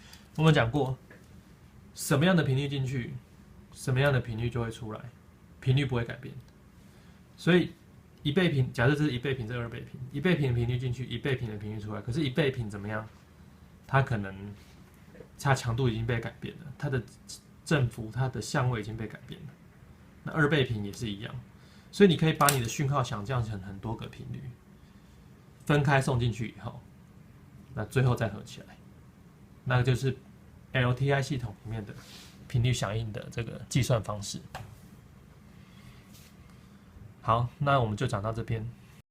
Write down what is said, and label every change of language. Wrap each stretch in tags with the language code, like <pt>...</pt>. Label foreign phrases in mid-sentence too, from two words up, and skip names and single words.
<zh>我們講過，什麼樣的頻率進去，什麼樣的頻率就會出來，頻率不會改變。所以一倍頻，假設這是一倍頻，這二倍頻，一倍頻的頻率進去，一倍頻的頻率出來。可是，一倍頻怎麼樣？它可能它強度已經被改變了，它的振幅、它的相位已經被改變了。那二倍頻也是一樣，所以你可以把你的訊號想象成很多個頻率，分開送進去以後，那最後再合起來，那就是 LTI 系統裡面的頻率響應的這個計算方式。好，那我們就講到這邊。</zh>